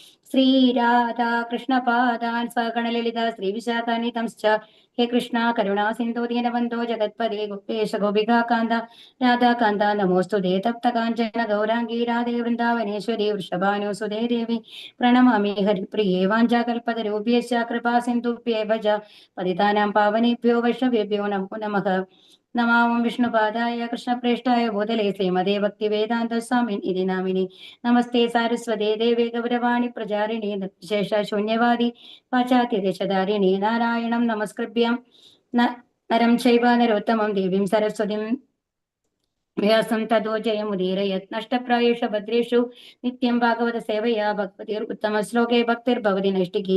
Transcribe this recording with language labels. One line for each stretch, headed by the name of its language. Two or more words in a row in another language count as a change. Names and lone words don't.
Sanskrit: ശ്രീരാധാകൃഷ്ണപാദാൻ സഗണലളിത ശ്രീവിശാഖാനിതംശ്ച ഹേ കൃഷ്ണ കരുണാ സിന്ധു ദീനബന്ധോ ജഗത്പദേ ഗോപേശ ഗോപികാന്ത രാധാകാന്ത നമോസ്തുതേ തപ്തകാഞ്ചന ഗൗരാംഗീ രാധേ വൃന്ദാവനേശ്വരി വൃഷഭാനുസുതേ ദേവി പ്രണമാമി ഹരിപ്രിയേ വാഞ്ചാകൽപതരൂപ്യേശ്ച കൃപാ സിന്ധുഭ്യേവ ച പതിതാനാം പാവനേഭ്യോ വൈഷ്ണവേഭ്യോ നമോ നമഃ. നമാം വിഷ്ണുപാദായ കൃഷ്ണപ്രേഷ്ഠായ ഭൂതലേ ശ്രീമതേ ഭക്തിവേദാന്ത സ്വാമിൻ ഇതി നാമിനി. നമസ്തേ സാരസ്വതേ ദേവേ ഗൗരവാണി പ്രചാരിണി നിർവിശേഷ ശൂന്യവാദി പാശ്ചാത്യദേശധാരിണി നാരായണം നമസ്കൃഭ്യം നരം ചൈവ നരോത്തമം ദേവീം സരസ്വതിം വ്യാസം തതോ ജയമുദീരയത് നഷ്ടപ്രായേഷു ഭദ്രേഷു നിത്യം ഭാഗവത സേവയാ ഭഗവതിർ ഉത്തമ ശ്ലോകേ ഭക്തിർഭവതി നൈഷ്ഠികി.